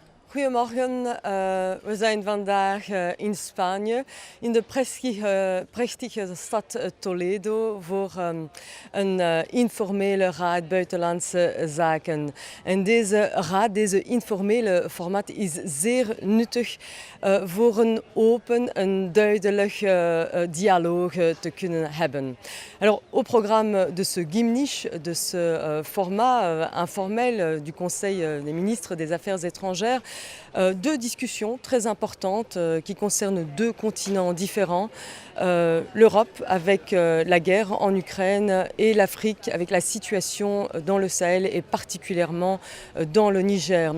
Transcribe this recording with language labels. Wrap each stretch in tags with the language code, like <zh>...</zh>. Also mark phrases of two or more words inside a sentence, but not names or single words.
<nl>Goedemorgen, we zijn vandaag in Spanje, in de prachtige stad Toledo voor een informele raad buitenlandse zaken. En deze informele format is zeer nuttig voor een open en duidelijk dialoog te kunnen hebben.</nl> <fr>Alors, au programme de ce gimnish, de ce format informel du Conseil des ministres des Affaires étrangères, deux discussions très importantes qui concernent deux continents différents. L'Europe avec la guerre en Ukraine et l'Afrique avec la situation dans le Sahel et particulièrement dans le Niger.</fr>